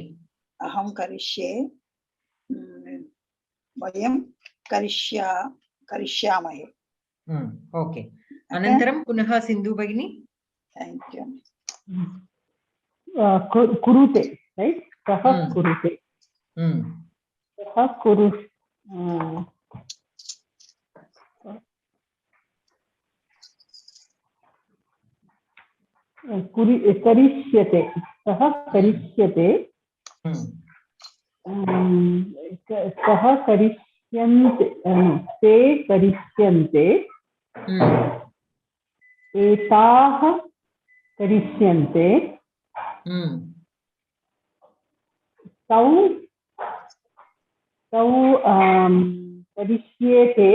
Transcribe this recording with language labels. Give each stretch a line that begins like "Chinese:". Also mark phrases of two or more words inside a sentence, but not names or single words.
Sanskrit: అహం కరిష్యే వయం కరిష్యామహే ఓకే అనంతరం పునః సింధు భగిని
English: thank you
Sanskrit: కురుతే రైట్ సహ కురుతే సహ కురు करिष्यते सः करिष्यते सः करिष्यन्ते ते करिष्यन्ते एताः करिष्यन्ते तौ तौ करिष्येते